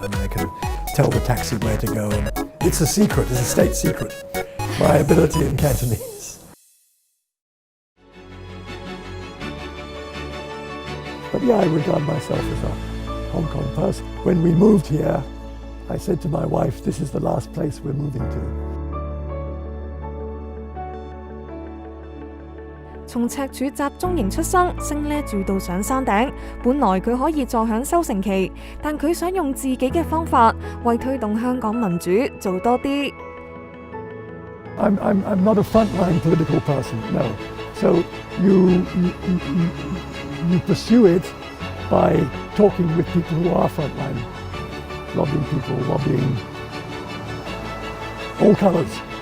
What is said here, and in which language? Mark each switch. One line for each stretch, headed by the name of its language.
English: I mean, I can tell the taxi where to go, and it's a secret, it's a state secret, my ability in Cantonese. But yeah, I regard myself as a Hong Kong person. When we moved here, I said to my wife, this is the last place we're moving to.
Chinese: 從赤柱集中營出生，升呢住到上山頂。本來佢可以坐享收成期，但佢想用自己嘅方法，為推動香港民主做多啲。
English: I'm not a frontline political person, no. So you pursue it by talking with people who are frontline, lobbying people, lobbying all colours.